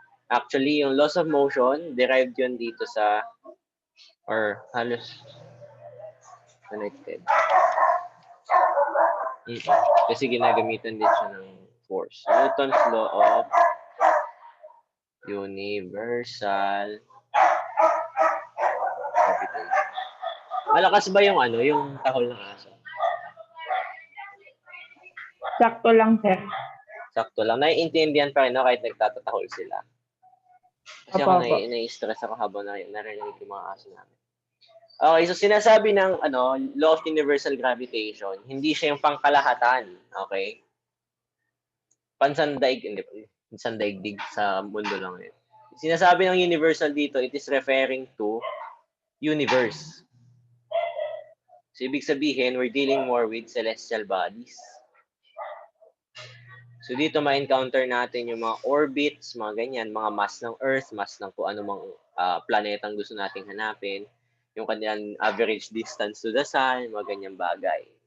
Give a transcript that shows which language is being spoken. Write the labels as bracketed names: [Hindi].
[Filipino] Actually, yung laws of motion, derived yun dito sa, or halos connected. Kasi ginagamitan din siya ng force. Newton's law of universal gravitation. Malakas ba yung yung tahol ng aso? Sakto lang, sir. Sakto lang. Naiintindihan pa rin kahit nagtatatahol sila. Kasi ako Opo. nai-stress ako habang narinig yung mga aso namin. Okay, so sinasabi ng law of universal gravitation, hindi siya yung pangkalahatan, okay? Pansandaigdig sa mundo lang yun. Sinasabi ng universal dito, [English] it is referring to universe. So, [Filipino] ibig sabihin, [English] we're dealing more with celestial bodies. [Filipino] So, dito ma-encounter natin yung mga orbits, mga ganyan, mga mass ng Earth, mass ng kung anumang planetang gusto nating hanapin, yung kanilang [English] average distance to the sun, [Filipino] mga ganyang bagay.